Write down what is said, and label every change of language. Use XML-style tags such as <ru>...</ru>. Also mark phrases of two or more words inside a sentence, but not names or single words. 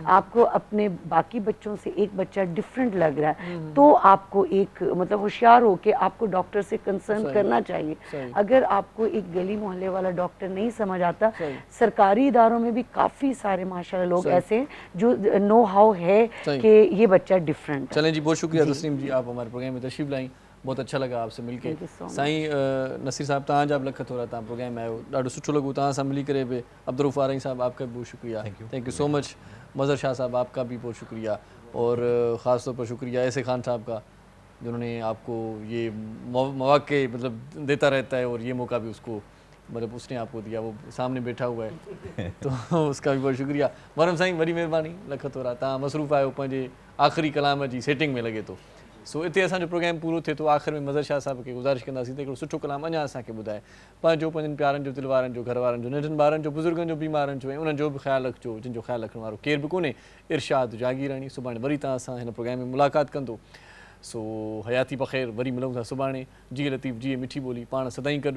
<ur>آپ کو اپنے باقی بچوں سے ایک بچہ ڈفرنٹ لگ رہا ہے تو آپ کو ایک مطلب ہوشیار ہو کے آپ کو ڈاکٹر سے کنسرن کرنا چاہیے. اگر آپ کو ایک گلی محلے والا ڈاکٹر نہیں سمجھ آتا، سرکاری اداروں میں بھی کافی سارے ماشاءاللہ لوگ ایسے ہیں جو</ur> <en>know how</en> <ur>ہے کہ یہ بچہ ڈفرنٹ. چلیں جی، بہت شکریہ تسلیم جی، آپ ہمارے پروگرام میں تشریف لائی، بہت اچھا لگا آپ سے مل کے.</ur> <sd>साईं नसीर साहब तव्हां जा लख थोड़ा तव्हां प्रोग्राम में आयो, ॾाढो सुठो लॻो तव्हां सां मिली करे बि।</sd> <ur>عبدل فارعی صاحب آپ کا بھی بہت شکریہ,</ur> <en>thank you so much.</en> <ur>مظہر شاہ صاحب آپ کا بھی بہت شکریہ، اور خاص طور پر شکریہ ایسے خان صاحب کا جنہوں نے آپ کو یہ موقعے مطلب دیتا رہتا ہے اور یہ موقع بھی اس کو مطلب اس نے آپ کو دیا، وہ سامنے بیٹھا ہوا ہے تو اس کا بھی بہت شکریہ.</ur> <sd>मरम साईं वरी महिरबानी लख थोड़ा, तव्हां मसरूफ़ आहियो पंहिंजे आख़िरी कलाम जी सेटिंग में लगे तो। सो इतने असो प्रोग्राम पूरो थे तो आख़िर में मज़हर शाह साहब के गुज़ारिश कंदासीं त हिकिड़ो सुठो कलाम अञा असांखे ॿुधाए, पंहिंजो पंहिंजनि प्यारनि जो, दिल वारनि जो, घर वारनि जो, नंढनि ॿारनि जो, बुज़ुर्गनि जो, बीमारनि जो ऐं उन्हनि जो बि ख़्यालु रखिजो जिन जो ख़्यालु रखण वारो केर बि कोन्हे। इरशाद जागीरानी सुभाणे वरी तव्हां सां हिन प्रोग्राम में मुलाक़ात कंदो। सो हयाती बख़ैर, वरी मिलूं था सुभाणे। जिए लतीफ़ जिए मिठी ॿोली, पाण सदाईं गॾु।</sd>